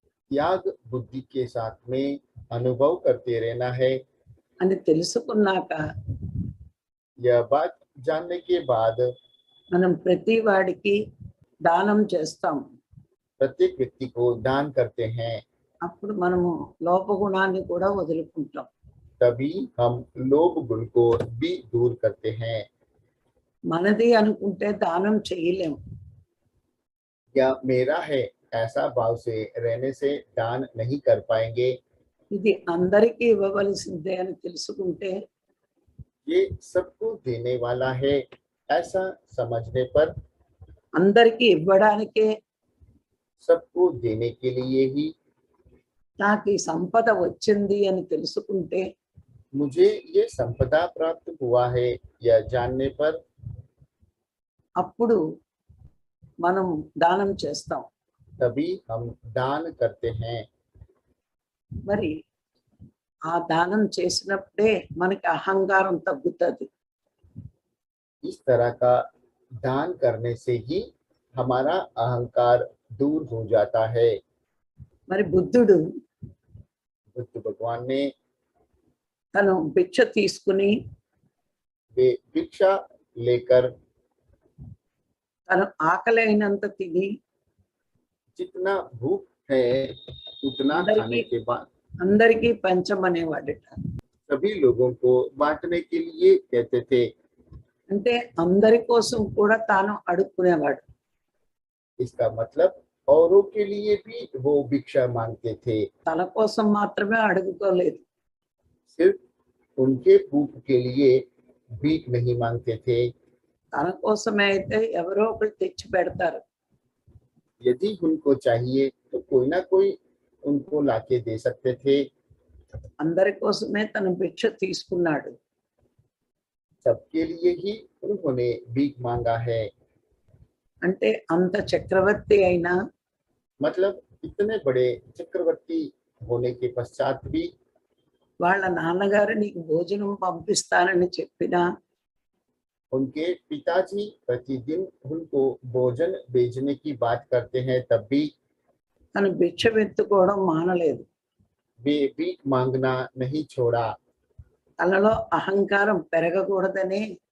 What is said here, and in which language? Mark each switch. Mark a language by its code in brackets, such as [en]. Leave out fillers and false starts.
[hi] त्याग बुद्धि के साथ में अनुभव करते रहना है। [te] అని తెలుసుకున్నాక [hi] यह बात जानने के बाद [te] మనం ప్రతి వాడికి దానం చేస్తాం. [hi] प्रत्येक व्यक्ति को दान करते हैं, [te] అప్పుడు మనము లోపగుణాన్ని కూడా వదులుకుంటాం. [hi] तभी हम लोभ गुण को भी दूर करते हैं। [te] మనది అనుకుంటే దానం చేయలేము. [hi] या मेरा है ऐसा भाव से रहने से दान नहीं कर पाएंगे। [te] ఇది అందరికీ ఇవ్వవలసిందే అని తెలుసుకుంటే [hi] ये सबको देने वाला है, ऐसा समझने पर [te] అందరికీ ఇవ్వడానికే [hi] सबको देने के लिए ही [te] నాకు ఈ సంపద వచ్చింది అని తెలుసుకుంటే [hi] मुझे ये संपदा प्राप्त हुआ है, यह जानने पर [te] అప్పుడు మనం దానం చేస్తాం. [hi] तभी हम दान करते हैं। [te] మరి ఆ దానం చేసినప్పుడే మనకి అహంకారం తగ్గుతుంది. [hi] इस तरह का दान करने से ही हमारा अहंकार दूर हो जाता है। [te] మరి బుద్ధుడు [hi] बुद्ध भगवान ने [te] తను భిక్ష తీసుకుని [hi] वे भिक्षा लेकर [te] తను ఆకలి అయినంత తిని [hi] जितना भूख है उतना खाने के बाद [te] అందరికీ పంచమనేవాడట. [hi] सभी लोगों को बांटने के लिए कहते थे। [te] అంటే అందరి కోసం కూడా తాను అడుక్కునేవాడు. [hi] इसका मतलब औरों के लिए भी वो भिक्षा मांगते थे, [te] తన కోసం మాత్రమే అడుగుకోలేదు. [hi] सिर्फ उनके भूख के लिए भीख नहीं मांगते थे। [te] తన కోసమే అయితే ఎవరో ఒకరు తెచ్చి పెడతారు. [hi] यदि उनको चाहिए तो कोई ना कोई उनको लाके दे सकते थे। [te] అందరి కోసమే తను భిక్ష తీసుకున్నాడు. [hi] सबके लिए ही उन्होंने भीख मांगा है। [te] అంటే అంత చక్రవర్తి అయినా [hi] मतलब इतने बड़े चक्रवर्ती होने के पश्चात भी [te] వాళ్ళ నాన్నగారు నీకు భోజనం పంపిస్తానని చెప్పినా [hi] उनके पिताजी प्रतिदिन उनको भोजन भेजने की बात करते हैं, तब भी [te] తను భిక్ష ఎత్తుకోవడం మానలేదు. [hi] वे भीख मांगना नहीं छोड़ा। [te] తనలో అహంకారం పెరగకూడదని